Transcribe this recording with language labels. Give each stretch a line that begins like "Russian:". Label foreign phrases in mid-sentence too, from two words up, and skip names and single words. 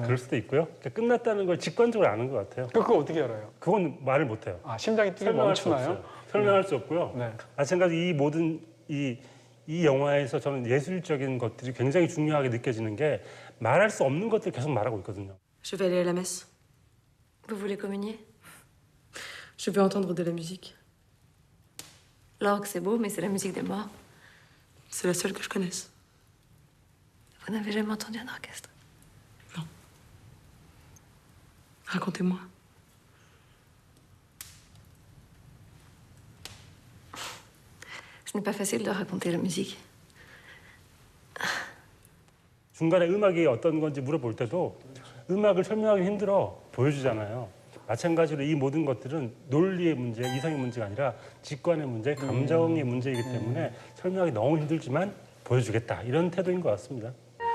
Korean: 그럴 수도 있고요. 그러니까 끝났다는 걸 직관적으로 아는 것 같아요. 그거 어떻게 알아요? 그건 말을 못 해요. 심장이 뛰기 설명할 수 멈추나요? 없어요. 설명할 수 없고요. 네. 마찬가지 이 모든 이 영화에서 저는 예술적인 것들이 굉장히 중요하게 느껴지는 게 말할 수 없는 것들 계속 말하고 있거든요.
French: Je vais aller à la messe. Vous voulez communier? Je veux entendre de la musique. L'orgue, c'est beau, mais c'est la musique des morts. C'est la seule que je connaisse. Vous n'avez jamais entendu un orchestre? Racontez-moi. Ce n'est pas facile de raconter la musique.
Korean: 중간에 음악이 어떤 건지 물어볼 때도 음악을 설명하기 힘들어 보여주잖아요. 마찬가지로 이 모든 것들은 논리의 문제, 이성의 문제가 아니라 직관의 문제, 감정의 문제이기 때문에 설명하기 너무 힘들지만 보여주겠다 이런 태도인 것 같습니다.